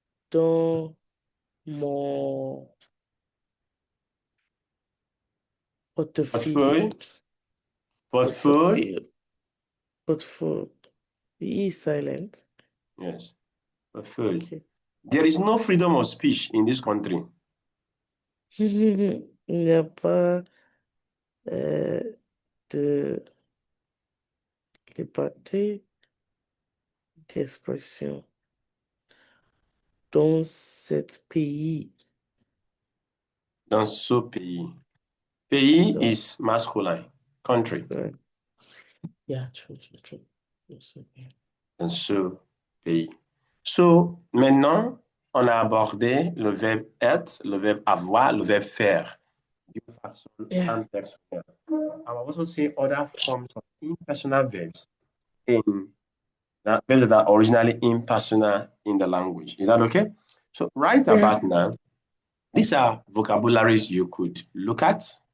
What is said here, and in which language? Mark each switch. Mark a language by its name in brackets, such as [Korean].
[French] dans mon portefeuille. Portefeuille. Portefeuille. Portefeuille. Portefeuille. [English] E is silent. Yes. Portefeuille. Okay. There is no freedom of speech in this country. [French] Il n'y a pas euh, de liberté d'expression dans cet pays. Dans ce pays. Pays Dans, [English] is masculine. Country. ouais. Yeah, true, true, true. [French] Dans ce pays. Dans ce pays. So, maintenant, on a abordé le verbe être, le verbe avoir, le verbe faire d'une façon [English] Yeah, impersonnelle. I will also say other forms of impersonal verbs in verbs that are originally impersonal in the language. Is that okay? So, right yeah, about now, these are vocabularies you could look at